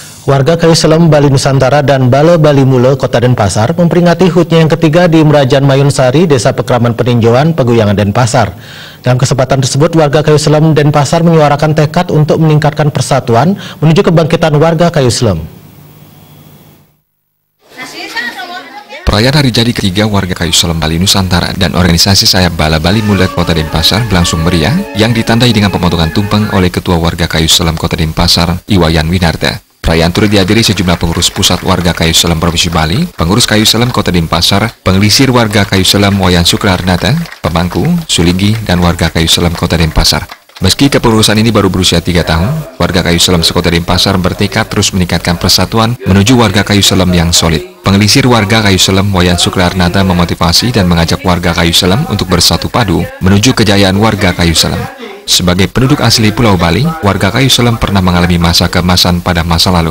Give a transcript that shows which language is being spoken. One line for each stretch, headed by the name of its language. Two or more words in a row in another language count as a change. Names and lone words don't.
Indonesian: Warga Kayu Selem, Bali Nusantara dan Bale Bali Mule, Kota Denpasar memperingati HUT-nya yang ketiga di Merajan Mayun Sari, Desa Pekraman Peninjauan, Peguyangan Denpasar. Dalam kesempatan tersebut, warga Kayu Selem Denpasar menyuarakan tekad untuk meningkatkan persatuan menuju kebangkitan warga Kayu Selem. Perayaan hari jadi ketiga warga Kayu Selem Bali Nusantara dan organisasi sayap Bale Bali Mule Kota Denpasar berlangsung meriah yang ditandai dengan pemotongan tumpeng oleh Ketua Warga Kayu Selem Kota Denpasar, Iwayan Winarta. Perayaan turut dihadiri sejumlah pengurus pusat warga Kayu Selem Provinsi Bali, pengurus Kayu Selem Kota Denpasar, pengelisir warga Kayu Selem Wayan Sukrarnata, pemangku, suligi, dan warga Kayu Selem Kota Denpasar. Meski kepengurusan ini baru berusia 3 tahun, warga Kayu Selem sekota Denpasar bertekad terus meningkatkan persatuan menuju warga Kayu Selem yang solid. Pengelisir warga Kayu Selem Wayan Sukrarnata memotivasi dan mengajak warga Kayu Selem untuk bersatu padu menuju kejayaan warga Kayu Selem. Sebagai penduduk asli Pulau Bali, warga Kayu Selem pernah mengalami masa keemasan pada masa lalu.